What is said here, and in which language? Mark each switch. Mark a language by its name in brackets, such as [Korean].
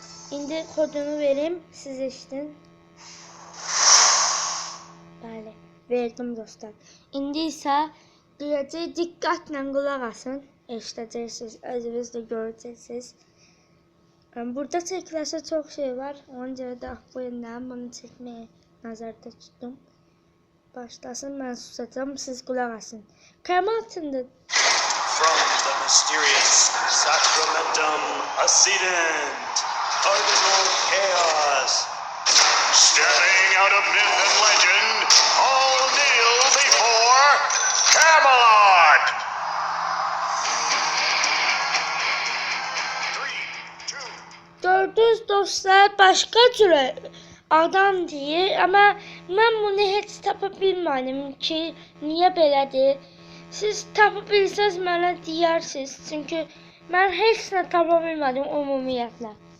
[Azerbaijani] İndi kodunu vereyim, siz eşitin. Bəli, verdim dostlar. İndi isə deyəcək, diqqətlə qulaq asın. Eşidəcəksiniz, özünüz də görəcəksiniz. Burada çəkiləsə çox şey var. Ona görə də bu yüzden bunu çəkməyə nəzərdə tutdum. Başlasın, ben susacağım, siz qulaq asın. Kamat'ındır. [English] From the mysterious Sacramentum Ascendant, Cardinal Chaos. Stepping out of myth and legend, all kneel before Camelot. 3, 2. [Azerbaijani] Gördünüz dostlar, başqa cürə adam deyir, ama mən bunu heç tapa bilmədim ki, niyə belədir. Siz tapa bilsəz mənə deyirsiniz, çünki mən heç nə tapa bilmədim ümumiyyətlə.